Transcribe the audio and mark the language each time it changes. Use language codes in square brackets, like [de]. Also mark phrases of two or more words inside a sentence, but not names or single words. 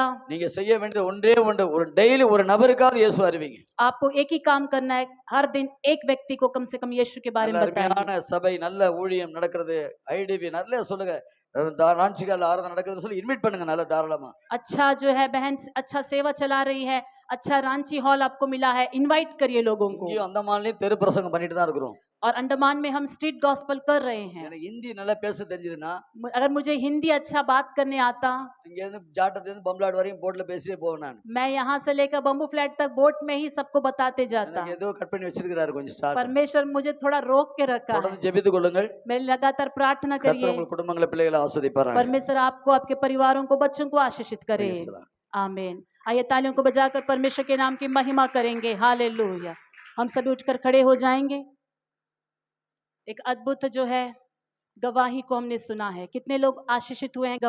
[ta] நீங்க செய்ய வேண்டியது ஒன்றே ஒன்று, ஒரு டெய்லி ஒரு நபருக்காவது இயேசு அறிவிங்க. [hi] आपको एक ही काम करना है, हर दिन एक व्यक्ति को कम से कम यीशु के बारे [ta] நல்ல [hi] में बताइए। [ta] அருமையான சபை, நல்ல ஊழியம் நடக்கிறது, ஐடிவி நல்ல சொல்லுங்க, ராஞ்சிகால ஆராதனை நடக்குதுன்னு சொல்லி இன்வைட் பண்ணுங்க நல்ல தாராளமா. [hi] अच्छा जो है बहन अच्छा सेवा चला रही है, अच्छा रांची हॉल आपको मिला है, इनवाइट करिए लोगों को। [ta] இங்கேயும் அந்தமான்லயும் தெரு பிரசங்கம் பண்ணிட்டு தான் இருக்கிறோம். [hi] और अंडमान में हम [en] street gospel [hi] कर रहे हैं। [ta] எனக்கு ஹிந்தி நல்லா பேச தெரிஞ்சதுன்னா [hi] अगर मुझे हिंदी अच्छा बात करने आता, [ta] இங்க இருந்து ஜாட்டத்துல இருந்து பம்பலாடு வரையும் போட்ல பேசிட்டே போவேன் நான். [hi] मैं यहाँ से लेकर बम्बू फ्लैट तक बोट में ही सबको बताते जाता। [ta] எனக்கு ஏதோ கட் பண்ணி வச்சிருக்கிறாரு கொஞ்சம் ஸ்டார்ட். [hi] परमेश्वर मुझे थोड़ा रोक के रखा है। [ta] தொடர்ந்து ஜெபித்துக் கொள்ளுங்கள். [hi] मेरे लगातार प्रार्थना [ta] கர்த்தர் [hi] करिए। [ta] உங்கள் குடும்பங்களை பிள்ளைகளை ஆசீர்வதிப்பாராக. [hi] परमेश्वर आपको, आपके परिवारों को, बच्चों को आशीषित करे। [en] Praise the Lord. [hi] आमीन। आइए तालियों को बजाकर परमेश्वर के नाम की महिमा करेंगे। हालेलुया। हम सभी उठकर खड़े हो जाएंगे। एक अद्भुत जो है गवाही को हमने सुना है। कितने लोग आशीषित हुए हैं?